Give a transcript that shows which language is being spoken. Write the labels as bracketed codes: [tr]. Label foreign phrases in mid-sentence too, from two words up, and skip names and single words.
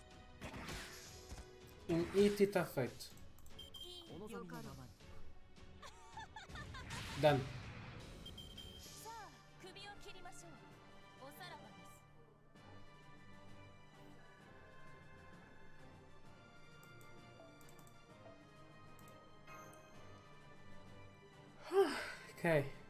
[pt] Um hit tá feito. Done. [ja] さあ首を切りましょう。おさらばです。 Okay.